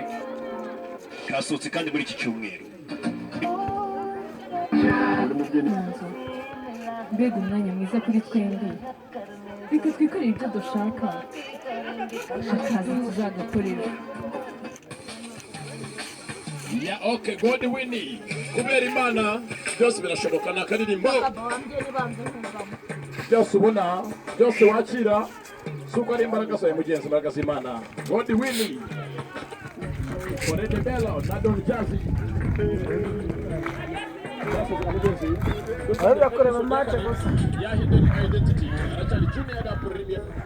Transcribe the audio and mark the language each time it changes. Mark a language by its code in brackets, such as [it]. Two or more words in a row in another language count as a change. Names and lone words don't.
[rw] Kasohotse kandi muri iki cyumweru. Mbega umwanya mwiza kuri twembi. Reka twikorere ibyo dushaka. Akazi tuzagakorera. [en] Ya okay, God winning. [rw] Kubera Imana byose birashoboka na karirimbo. Byose ubona, byose wakira. Suko ari imbaraga zawe mugenzi imbaraga z'Imana. [en] God winning. [rw] Korete Bello, Nadon Jazzy. arakorera match gusa [en] Ya hidden identity. [rw] Aracyari junior da Premier.